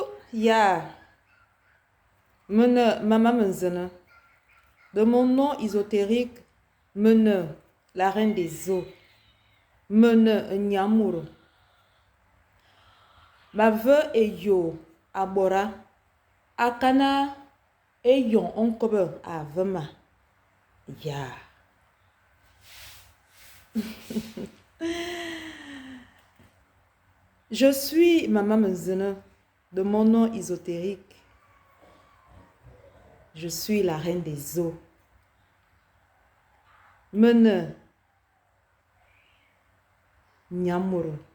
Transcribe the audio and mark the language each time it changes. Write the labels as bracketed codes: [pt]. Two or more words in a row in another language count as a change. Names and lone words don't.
[fr] Ya, Mene, Mama Menzene, de mon nom ésotérique, Mene, la reine des eaux, Mene, Nyamuru, ma veu et yo, Abora, Akana, et yon onkobe, Avema, ya. Je suis Mama Menzene, de mon nom ésotérique, je suis la reine des eaux. Mene, Nyamuru.